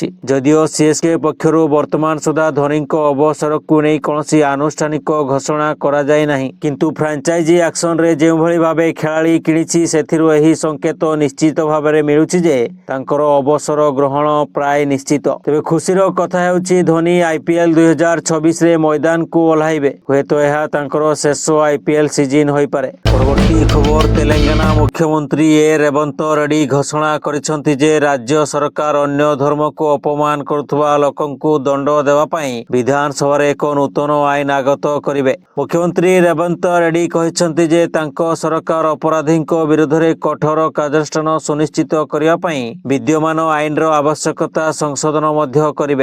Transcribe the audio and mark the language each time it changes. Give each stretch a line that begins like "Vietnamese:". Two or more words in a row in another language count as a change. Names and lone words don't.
Odia: ଯଦିଓ ସିଏସ୍କେ ପକ୍ଷରୁ ବର୍ତ୍ତମାନ ସୁଦ୍ଧା ଧୋନିଙ୍କ ଅବସରକୁ ନେଇ କୌଣସି ଆନୁଷ୍ଠାନିକ ଘୋଷଣା କରାଯାଇ ନାହିଁ, କିନ୍ତୁ ଫ୍ରାଞ୍ଚାଇଜି ଆକ୍ସନରେ ଯେଉଁଭଳି ଭାବେ ଖେଳାଳି କିଣିଛି ସେଥିରୁ ଏହି ସଂକେତ ନିଶ୍ଚିତ ଭାବରେ ମିଳୁଛି ଯେ ତାଙ୍କର ଅବସର ଗ୍ରହଣ ପ୍ରାୟ ନିଶ୍ଚିତ। ତେବେ ଖୁସିର କଥା ହେଉଛି ଧୋନି ଆଇପିଏଲ 2026ରେ ମଇଦାନକୁ ଓହ୍ଲାଇବେ। ହୁଏତ ଏହା ତାଙ୍କର ଶେଷ ଆଇପିଏଲ ସିଜିନ୍ ହୋଇପାରେ। ପରବର୍ତ୍ତୀ ଖବର ତେଲେଙ୍ଗାନା ମୁଖ୍ୟମନ୍ତ୍ରୀ ରେବନ୍ତ ରେଡ୍ଡି ଘୋଷଣା କରିଛନ୍ତି ଯେ ରାଜ୍ୟ ସରକାର ଅନ୍ୟ ଧର୍ମକୁ ଅପମାନ କରୁଥିବା ଲୋକଙ୍କୁ ଦଣ୍ଡ ଦେବା ପାଇଁ ବିଧାନସଭାରେ ଏକ ନୂତନ ଆଇନ ଆଗତ କରିବେ। ମୁଖ୍ୟମନ୍ତ୍ରୀ ରେବନ୍ତ ରେଡ୍ଡି କହିଛନ୍ତି ଯେ ତାଙ୍କ ସରକାର ଅପରାଧୀଙ୍କ ବିରୋଧରେ କଠୋର କାର୍ଯ୍ୟାନୁଷ୍ଠାନ ସୁନିଶ୍ଚିତ କରିବା ପାଇଁ ବିଦ୍ୟମାନ ଆଇନର ଆବଶ୍ୟକତା ସଂଶୋଧନ ମଧ୍ୟ କରିବେ।